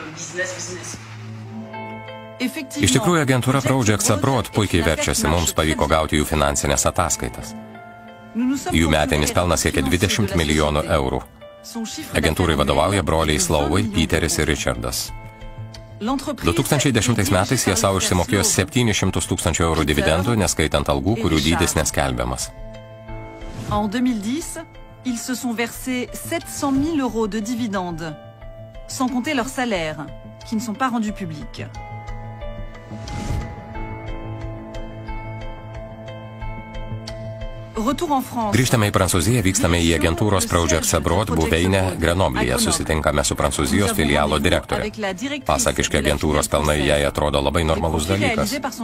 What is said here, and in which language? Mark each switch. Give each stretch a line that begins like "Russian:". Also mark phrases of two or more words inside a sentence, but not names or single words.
Lithuanian: Iš tikrųjų, agentūra Projects Abroad puikiai verčiasi, mums pavyko gauti jų finansinės ataskaitas. Jų metinis pelnas siekia 20 milijonų eurų. Agentūrai vadovauja broliai Slauvai, Peteris ir Richardas. 2010 metais jie savo išsimokėjo 700 000 eurų dividendų, neskaitant algų, kurių dydis neskelbiamas.
French: En 2010, ils se sont versés 700 000 euros de dividendes, sans compter leurs salaires, qui ne sont pas rendus publics.
Lithuanian: Grįžtame į Prancūziją, vykstame į agentūros Projects Abroad buveinę Grenoblyje, susitinkame su Prancūzijos filialo direktorė. Pasak iš agentūros pelnai jai atrodo labai normalus dalykas.